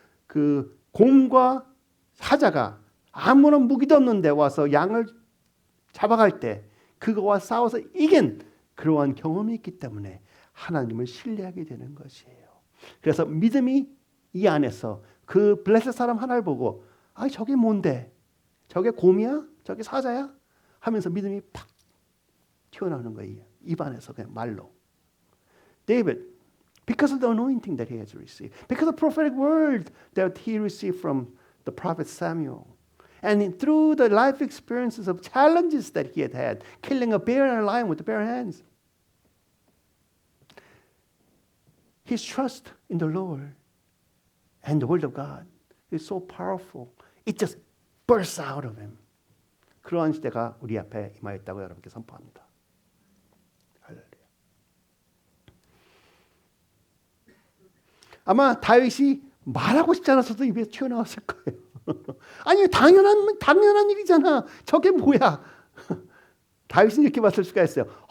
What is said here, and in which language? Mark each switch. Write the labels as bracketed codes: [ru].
[ko] 그 곰과 사자가 아무런 무기도 없는데 와서 양을 잡아갈 때 그거와 싸워서 이긴 그러한 경험이 있기 때문에 하나님을 신뢰하게 되는 것이에요. 그래서 믿음이 이 안에서 그 블레셋 사람 하나를 보고 아 저게 뭔데? 저게 곰이야? 저게 사자야? 하면서 믿음이 팍 튀어나오는 거예요. 입안에서 그냥 말로. [en] David, because of the anointing that he has received, because of the prophetic word that he received from the prophet Samuel, and through the life experiences of challenges that he had, killing a bear and a lion with the bare hands, his trust in the Lord and the word of God is so powerful. It just bursts out of him. [ko] 그러한 시대가 우리 앞에 임하였다고 여러분께 선포합니다. 할렐루야. 아마 다윗이 말하고 싶지 않아서도 입에서 튀어나왔을 거예요. 아니 당연한 일이잖아. 저게 뭐야? 다윗은 이렇게 봤을 수가 있어요.